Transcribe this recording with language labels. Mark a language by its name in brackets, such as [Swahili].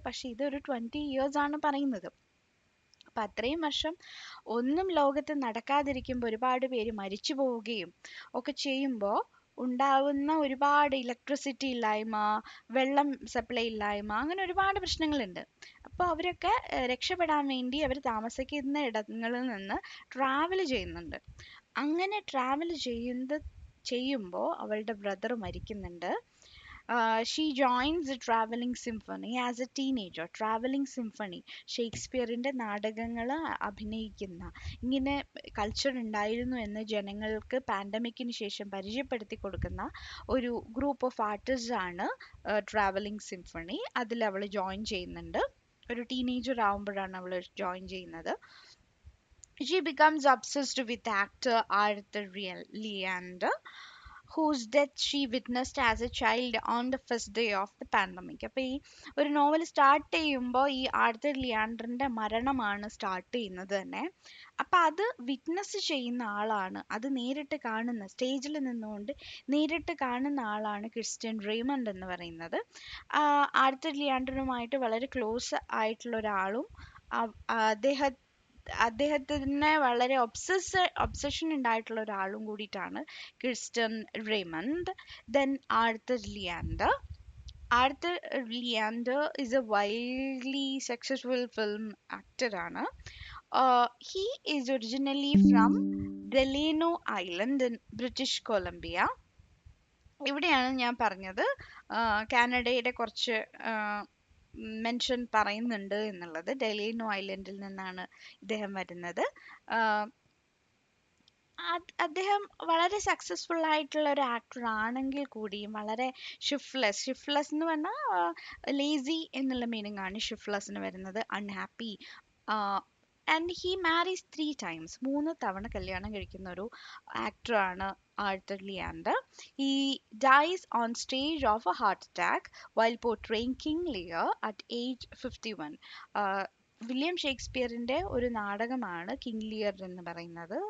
[Malayalam] പക്ഷെ ഇതൊരു 20 years ആണ് പറയുന്നത്. അപ്പം അത്രയും വർഷം ഒന്നും ലോകത്ത് നടക്കാതിരിക്കുമ്പോൾ ഒരുപാട് പേര് മരിച്ചു പോവുകയും ഒക്കെ ചെയ്യുമ്പോൾ ഉണ്ടാവുന്ന ഒരുപാട് ഇലക്ട്രിസിറ്റി ഇല്ലായ്മ, വെള്ളം സപ്ലൈ ഇല്ലായ്മ, അങ്ങനെ ഒരുപാട് പ്രശ്നങ്ങളുണ്ട്. അപ്പോൾ അവരൊക്കെ രക്ഷപ്പെടാൻ വേണ്ടി അവർ താമസിക്കുന്ന ഇടങ്ങളിൽ നിന്ന് ട്രാവൽ ചെയ്യുന്നുണ്ട്. അങ്ങനെ ട്രാവൽ ചെയ്യുമ്പോൾ അവളുടെ brother മരിക്കുന്നുണ്ട്. [English] She joins the traveling symphony as a teenager. [Malayalam] Traveling symphony, ഷേക്സ്പിയറിൻ്റെ നാടകങ്ങൾ അഭിനയിക്കുന്ന, ഇങ്ങനെ കൾച്ചർ ഉണ്ടായിരുന്നു എന്ന് ജനങ്ങൾക്ക് പാൻഡമിക്കിന് ശേഷം പരിചയപ്പെടുത്തി കൊടുക്കുന്ന ഒരു ഗ്രൂപ്പ് ഓഫ് ആർട്ടിസ്റ്റ് ആണ് ട്രാവലിംഗ് സിംഫണി. അതിൽ അവൾ ജോയിൻ ചെയ്യുന്നുണ്ട്. ഒരു ടീനേജർ ആവുമ്പോഴാണ് അവൾ ജോയിൻ ചെയ്യുന്നത്. [English] She becomes obsessed with actor Arthur Leander, whose death she witnessed as a child on the first day of the pandemic. [Malayalam] അപ്പോൾ ഈ ഒരു നോവൽ സ്റ്റാർട്ട് ചെയ്യുമ്പോൾ ഈ ആർത്തർ ലിയാൻഡറിന്റെ മരണമാണ് സ്റ്റാർട്ട് ചെയ്യുന്നത് തന്നെ. അപ്പൊ അത് വിറ്റ്നസ് ചെയ്യുന്ന ആളാണ്, അത് നേരിട്ട് കാണുന്ന, സ്റ്റേജിൽ നിന്നുകൊണ്ട് നേരിട്ട് കാണുന്ന ആളാണ് ക്രിസ്റ്റ്യൻ റെയ്മണ്ട് എന്ന് പറയുന്നത്. ആർത്തർ ലിയാൻഡറുമായിട്ട് വളരെ ക്ലോസ് ആയിട്ടുള്ള ഒരാളും അദ്ദേഹം അദ്ദേഹത്തിന് വളരെ ഒബ്സഷൻ ഉണ്ടായിട്ടുള്ള ഒരാളും കൂടിയിട്ടാണ് Kristen Raymond. Then Arthur Leander. [English] Arthur Leander is a wildly successful film actor [Malayalam] ആണ്. [English] He is originally from Delano Island in British Columbia. [Malayalam] ഇവിടെയാണ് ഞാൻ പറഞ്ഞത് കാനഡയുടെ കുറച്ച് മെൻഷൻ പറയുന്നുണ്ട് എന്നുള്ളത്. ഡെലിനോ ഐലൻഡിൽ നിന്നാണ് ഇദ്ദേഹം വരുന്നത്. അദ്ദേഹം വളരെ സക്സസ്ഫുൾ ആയിട്ടുള്ള ഒരു ആക്ടർ ആണെങ്കിൽ കൂടിയും വളരെ ഷിഫ്റ്റ്ലെസ് എന്ന് പറഞ്ഞാൽ ലേസി എന്നുള്ള മീനിങ് ആണ് ഷിഫ്റ്റ്ലെസ്സിന് വരുന്നത്. Unhappy. [English] And he marries 3 times. [Malayalam] 3 തവണ കല്യാണം കഴിക്കുന്ന ഒരു ആക്ടറാണ് Arthur Leander. [English] He dies on stage of a heart attack while portraying King Lear at age 51. [Malayalam] William ഷേക്സ്പിയറിന്റെ ഒരു നാടകമാണ് കിങ് ലിയർ എന്ന് പറയുന്നത്.